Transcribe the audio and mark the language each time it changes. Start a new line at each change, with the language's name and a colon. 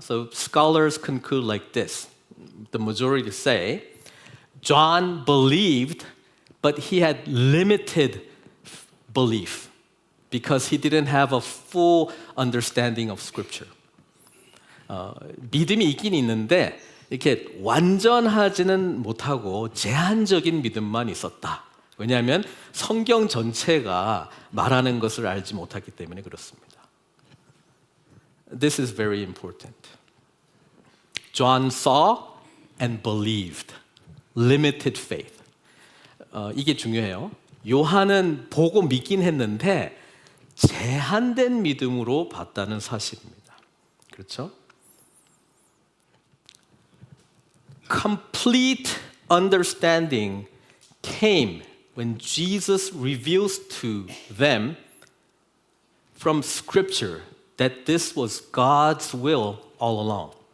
English: So scholars conclude like this. The majority say John believed, but he had limited belief because he didn't have a full understanding of Scripture.
Korean: 믿음이 있긴 있는데 이렇게 완전하지는 못하고 제한적인 믿음만 있었다. 왜냐하면 성경 전체가 말하는 것을 알지 못했기 때문에 그렇습니다.
English: This is very important. John saw and believed. Limited faith.
Korean: 이게 중요해요. 요한은 보고 믿긴 했는데 제한된 믿음으로 봤다는 사실입니다. 그렇죠?
English: Complete understanding came when Jesus reveals to them from Scripture that this was God's will all along.